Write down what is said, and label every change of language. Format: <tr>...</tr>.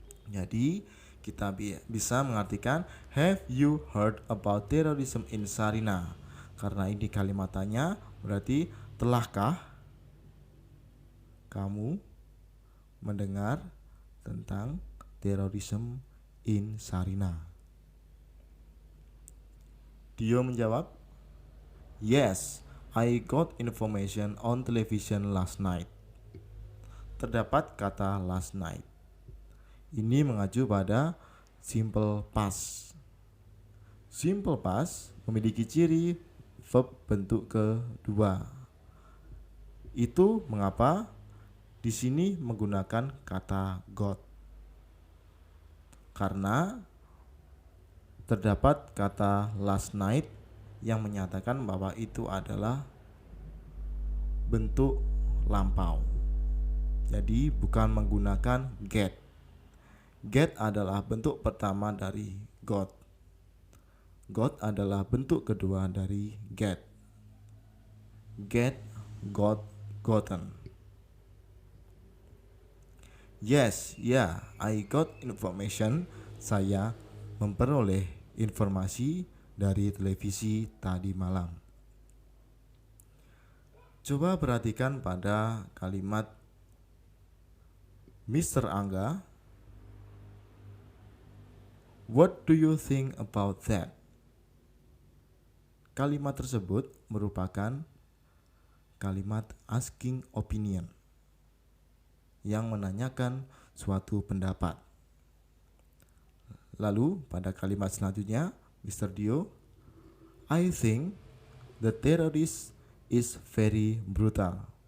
<id>Jadi kita bisa mengartikan</id> <en>have you heard about terrorism in Sarina?</en> <id>Karena ini kalimat tanya, berarti telahkah kamu mendengar tentang terorisme in Sarina?</id> <en>Dio</en> <id>menjawab,</id> <en>yes, I got information on television last night.</en> <id>Terdapat kata</id> <en>last night.</en> <id>Ini mengacu pada simple past. Simple past memiliki ciri verb bentuk kedua. Itu mengapa di sini menggunakan kata got. Karena terdapat kata</id> <en>last night</en> <id>yang menyatakan bahwa itu adalah bentuk lampau. Jadi bukan menggunakan get. Get adalah bentuk pertama dari got. Got adalah bentuk kedua dari get.</id> <en>Get, got, gotten. Yes, yeah, I got information.</en> <id>Saya memperoleh informasi dari televisi tadi malam. Coba perhatikan pada kalimat Mr. Angga.</id> <en>What do you think about that?</en> <id>Kalimat tersebut merupakan kalimat</id> <en>asking opinion</en> <id>yang menanyakan suatu pendapat. Lalu pada kalimat selanjutnya, Mr.</id> <en>Dio, I think the terrorist is very brutal.</en>